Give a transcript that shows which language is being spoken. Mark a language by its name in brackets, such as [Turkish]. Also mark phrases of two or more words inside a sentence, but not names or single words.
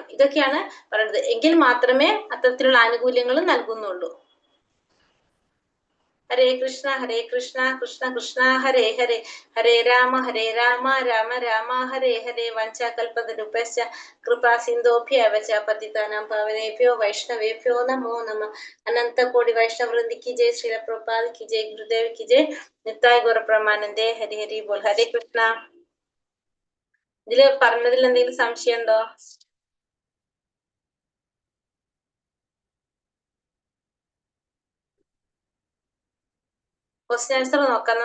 [Malayalam] ഇതൊക്കെയാണ് പറയുന്നത്. എങ്കിൽ മാത്രമേ അത്തരത്തിലുള്ള ആനുകൂല്യങ്ങളും നൽകുന്നുള്ളൂ. [Sanskrit] ഹരേ കൃഷ്ണ കൃഷ്ണ കൃഷ്ണ ഹരേ ഹരേ, ഹരേ രാമ രാമ രാമ ഹരേ ഹരേ. വഞ്ചാകൽപതരുപശ്ച കൃപാ സിന്ധോഭ്യവ ച പതിതാനാം പാവനേഭ്യോ വൈഷ്ണവേഭ്യോ നമോ നമഃ. [Hindi] अनन्त कोटि वैष्णववृन्द की जय, श्रील प्रभुपाद की जय, गुरुदेव की जय, [Bangla] নিতাই গৌর প্রেমানন্দে. হরি হরি বোল. ഹരേ കൃഷ്ണ. [Malayalam] ഇതില് പറഞ്ഞതിൽ എന്തെങ്കിലും സംശയം ഉണ്ടോ? ക്വസ്റ്റ്യൻ ആൻസർ നോക്കാം.